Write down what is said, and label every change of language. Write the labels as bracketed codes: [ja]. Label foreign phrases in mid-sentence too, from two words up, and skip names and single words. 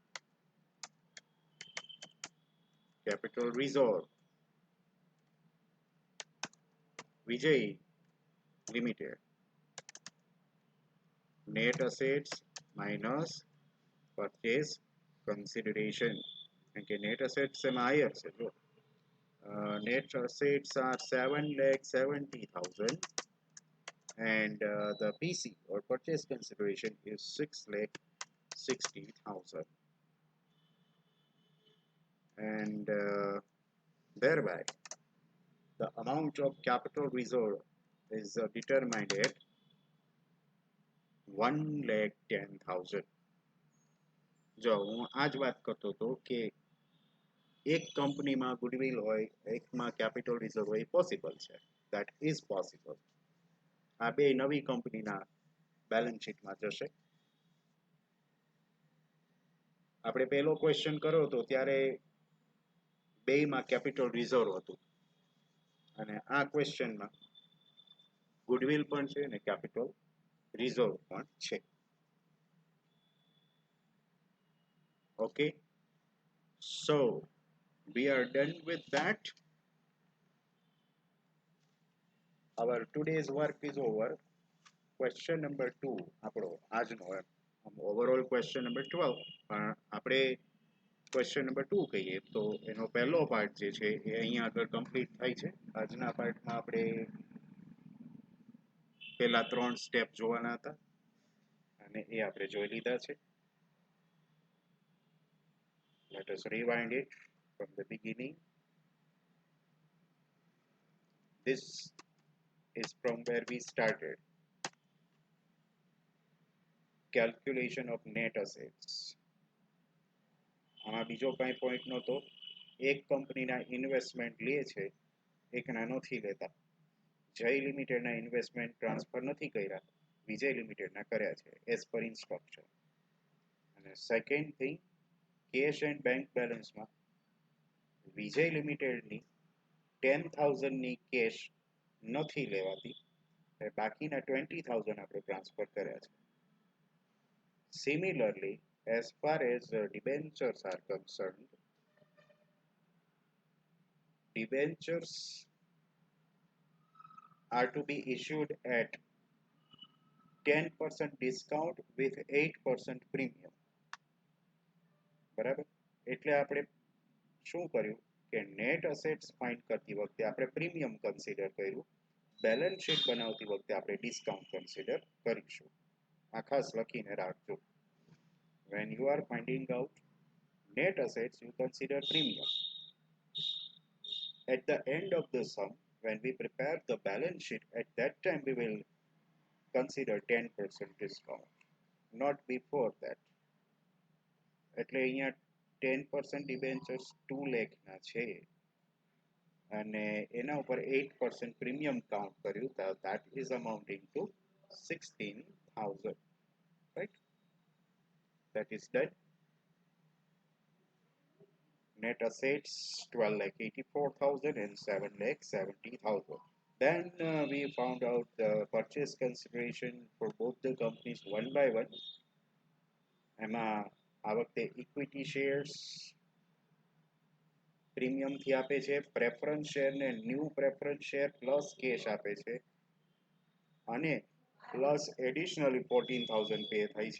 [en] Capital reserve Vijay Limited. Net assets minus purchase consideration. Okay, net assets એમાં higher છે જો. Net assets are 7,70,000 and the PC or purchase consideration is 6,60,000 and thereby the amount of capital reserve is determined at 1,10,000. [gu] જો હું આ જ વાત કરતો હતો કે એક કંપનીમાં ગુડવિલ હોય એકમાં [en] capital reserve [gu] હોય પોસિબલ છે, [en] that is possible. [gu] આ બે નવી કંપનીના બેલેન્સ શીટમાં જશે. આપણે પહેલો ક્વેશ્ચન કર્યો હતો ત્યારે બેયમાં [en] capital reserve [gu] હતું અને આ ક્વેશ્ચનમાં ગુડવિલ પણ છે અને [en] capital reserve [gu] પણ છે. [en] Okay, so we are done with that. Our today's work is over. Question number 2 [gu] આપણો આજનો [en] overall question number 12 [gu] પણ આપણે [en] question number 2 [gu] કહીએ તો એનો પહેલો પાર્ટ જે છે એ અહીંયા આગળ કમ્પ્લીટ થાય છે. આજના પાર્ટમાં આપણે પહેલા 3 સ્ટેપ જોવાના હતા અને એ આપણે જોઈ લીધા છે. [en] Let us rewind it from the beginning. This is from where we started. Calculation of net assets. [gu] આમાં બીજો કાંઈ પોઈન્ટ નહોતો. એક કંપનીના ઇન્વેસ્ટમેન્ટ લે છે, એકના નથી લેતા. જય લિમિટેડના ઇન્વેસ્ટમેન્ટ ટ્રાન્સફર નથી કર્યા, વિજય લિમિટેડના કર્યા છે [en] as per instruction. [gu] અને [en] second thing, cash and bank [gu] બેલેન્સમાં વિજય લિમિટેડની 10,000ની કેશ નથી લેવાતી, બાકીના 20,000 આપણે ટ્રાન્સફર કર્યા છે. [en] Similarly, as far as debentures are concerned, debentures are to be issued at 10% discount with 8% premium. [gu] બરાબર? એટલે આપણે શું કર્યું કે [en] net assets [gu] ફાઇન્ડ કરતી વખતે આપણે [en] premium consider [gu] કર્યું, [en] balance sheet [gu] બનાવતી વખતે આપણે [en] discount consider [gu] કરીશું. આ ખાસ લખીને રાખજો. [en] When you are finding out net assets, you consider premium. At the end of the sum, when we prepare the balance sheet, at that time we will consider 10% discount, not before that. [gu] એટલે અહીંયા 10% ડિબેન્ચર્સ 2 લાખના છે અને એના ઉપર 8% [en] premium count [gu] કર્યું, [en] that is amounting to 16,000, right? That is done. Net assets 12,84,000 and 7,70,000. Then we found out the purchase consideration for both the companies one by one. [gu] એમાં આ વખતે [en] equity shares [gu] પ્રીમિયમથી આપે છે, [en] preference share [gu] ને [en] new preference share plus cash [gu] આપે છે અને [en] plus additionally [gu] 14,000 પે થાય છે.